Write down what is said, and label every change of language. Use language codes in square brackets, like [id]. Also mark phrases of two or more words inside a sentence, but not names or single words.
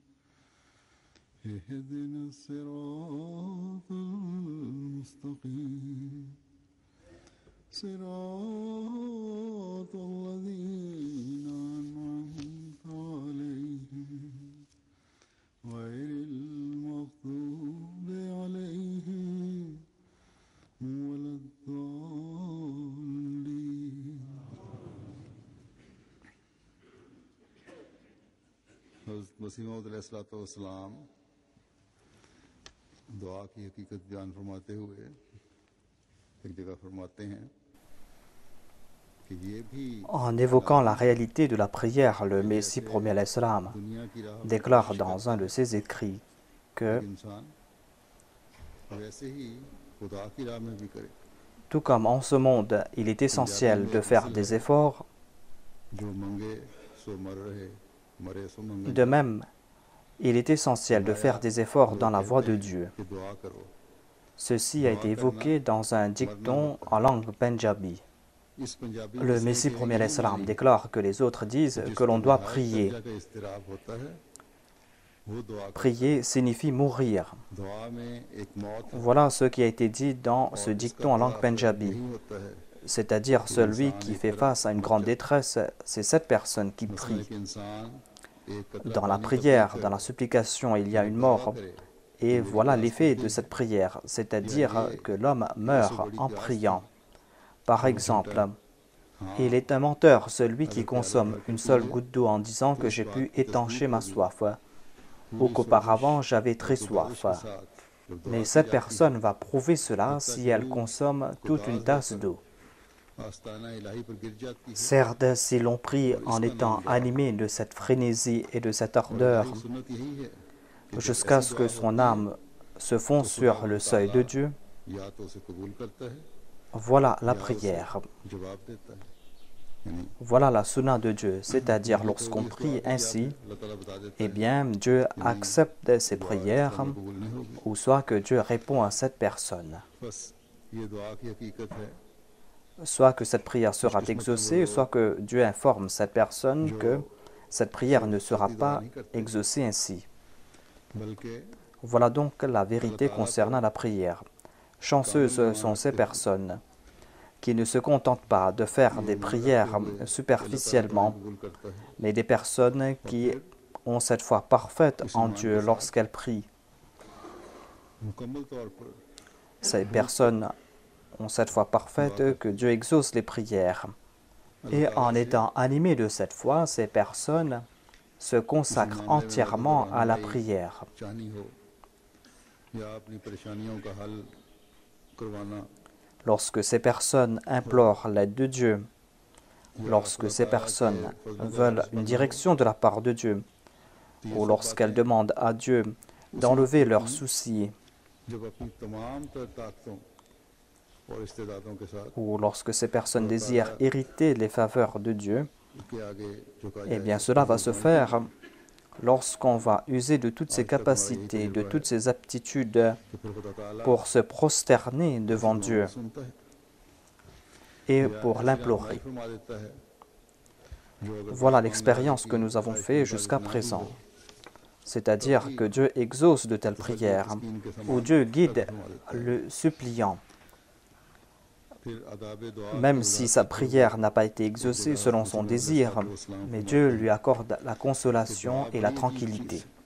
[ar] اهدنا الصراط المستقيم صراط الذين أنعمت عليهم غير المغضوب عليهم ولا [ur] الضالين حضرت مسیح موعود [ar] علیہ الصلوۃ والسلام [ur] دعا کی حقیقت بیان فرماتے ہوئے ایک جگہ فرماتے ہیں کہ یہ بھی [fr] En évoquant la réalité de la prière, le Messie premier [ar] عليه السلام [ur] دنیا کی راہ [fr] déclare dans un de ses écrits que, [ur] انسان ویسے ہی خدا کی راہ میں بھی کرے [fr] tout comme en ce monde, il est essentiel de faire des efforts, [pa] جو منگے سو مر رہے مرے سو منگے [fr] de même, il est essentiel de faire des efforts dans la voie de Dieu. [ur] کہ دعا کرو [fr] Ceci a été évoqué dans un dicton en langue punjabi. [ur] اس پنجابی [fr] Le Messie premier [ar] عليه السلام [fr] déclare que les autres disent que l'on doit prier. [ur] کا اضطراب ہوتا ہے وہ دعا کرو [fr] Prier signifie mourir. [ur] دعا میں ایک موت [fr] Voilà ce qui a été dit dans ce dicton en langue punjabi. [ur] نہیں ہوتا ہے [fr] C'est-à-dire celui qui fait face à une grande détresse, c'est cette personne qui [ur] مثلا [fr] prie. [ur] ایک انسان ایک قطرہ [fr] Dans la [ur] پانی [fr] prière, dans la supplication, il y a une mort. [ur] کرے [fr] Et voilà l'effet de cette prière, c'est-à-dire que l'homme meurt en priant. Par exemple, il est un menteur, celui qui consomme une seule goutte d'eau en disant que j'ai pu étancher ma soif, ou qu'auparavant j'avais très soif. Mais cette personne va prouver cela si elle consomme toute une tasse d'eau. [ur] آستانہ الہی پر گر جاتی ہے [fr] Certes, si l'on prie en étant animé de cette frénésie et de cette ardeur, [ur] سنت یہی ہے [fr] jusqu'à ce que son âme se fonde sur le seuil de Dieu, [ur] یا تو اسے قبول کرتا ہے [fr] voilà la prière, [ur] جواب دیتا ہے یعنی [fr] voilà la sunna de Dieu, c'est-à-dire lorsqu'on prie ainsi, [ur] اللہ تعالیٰ بتا دیتا [fr] eh bien Dieu accepte ses prières, [ur] ہے قبول نہیں ہوگی [fr] ou soit que Dieu répond à cette personne, [ur] بس یہ دعا کی حقیقت ہے [fr] soit que cette prière sera exaucée, soit que Dieu informe cette personne que cette prière ne sera pas exaucée ainsi. [ur] بلکہ [fr] Voilà donc la vérité concernant la prière. Chanceuses sont ces personnes qui ne se contentent pas de faire des prières superficiellement, [ur] قبول کرتا ہے [fr] mais des personnes qui ont cette foi parfaite en Dieu lorsqu'elles prient. [ur] مکمل طور پر [fr] Ces personnes ont cette foi parfaite que Dieu exauce les prières. Et en étant animées de cette foi, ces personnes se consacrent entièrement à la prière. [ur] چاہنی ہو یا اپنی پریشانیوں کا حل کروانا [fr] Lorsque ces personnes implorent l'aide de Dieu, lorsque ces personnes veulent une direction de la part de Dieu, ou lorsqu'elles demandent à Dieu d'enlever leurs soucis, [ur] جب اپنی تمام تر طاقتوں اور استعدادوں کے ساتھ [fr] ou lorsque ces personnes désirent hériter les faveurs de Dieu, [ur] اس کے آگے جھکا [fr] eh [ur] جائے [fr] bien cela va se faire lorsqu'on va user de toutes ses capacités, de toutes ses aptitudes [ur] تو پھر خدا تعالیٰ [fr] pour se prosterner devant Dieu [ur] سنتا ہے [fr] et pour l'implorer. [ur] فرما دیتا ہے [fr] Voilà l'expérience que nous avons faite jusqu'à présent. c'est-à-dire que Dieu exauce de telles prières, ou Dieu guide le suppliant, même si sa prière n'a pas été exaucée selon son désir, mais Dieu lui accorde la consolation et la tranquillité.